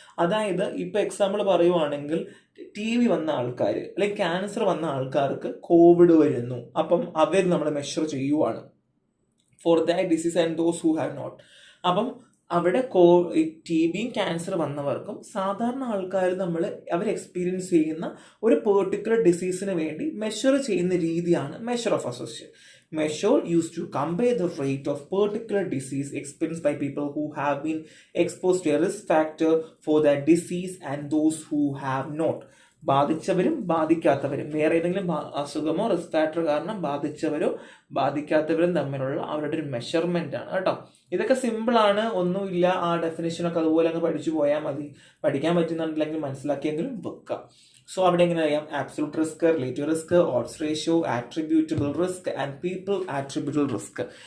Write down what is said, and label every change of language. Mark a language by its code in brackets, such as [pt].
[ml] അതായത് ഇപ്പൊ എക്സാമ്പിൾ പറയുവാണെങ്കിൽ TB വന്ന ആൾക്കാർ അല്ലെങ്കിൽ ക്യാൻസർ വന്ന ആൾക്കാർക്ക് കോവിഡ് വരുന്നു, അപ്പം അവർ നമ്മൾ മെഷർ ചെയ്യുവാണ് [en] For that disease and those who have not. [ml] അപ്പം അവിടെ TBയും ക്യാൻസർ വന്നവർക്കും സാധാരണ ആൾക്കാർ അവർ എക്സ്പീരിയൻസ് ചെയ്യുന്ന ഒരു പെർട്ടിക്കുലർ ഡിസീസിന് വേണ്ടി മെഷർ ചെയ്യുന്ന രീതിയാണ് measure of association. [en] Measure used to compare the rate of particular disease experienced by people who have been exposed to a risk factor for that disease and those who have not. [ml] ബാധിച്ചവരും ബാധിക്കാത്തവരും, വേറെ ഏതെങ്കിലും അസുഖമോ risk factor കാരണം ബാധിച്ചവരോ ബാധിക്കാത്തവരും തമ്മിലുള്ള അവരുടെ ഒരു measurement ആണ് കേട്ടോ. ഇതൊക്കെ simple ആണ്, ഒന്നുമില്ല, ആ ഡെഫിനേഷനൊക്കെ അതുപോലെ അങ്ങ് പഠിച്ചു പോയാൽ മതി. പഠിക്കാൻ പറ്റുന്നുണ്ടെങ്കിൽ മനസ്സിലാക്കിയെങ്കിലും വെക്കാം. സോ അവിടെ എങ്ങനെ അറിയാം, absolute risk, relative risk, ods ratio, attributable risk and people attributable risk.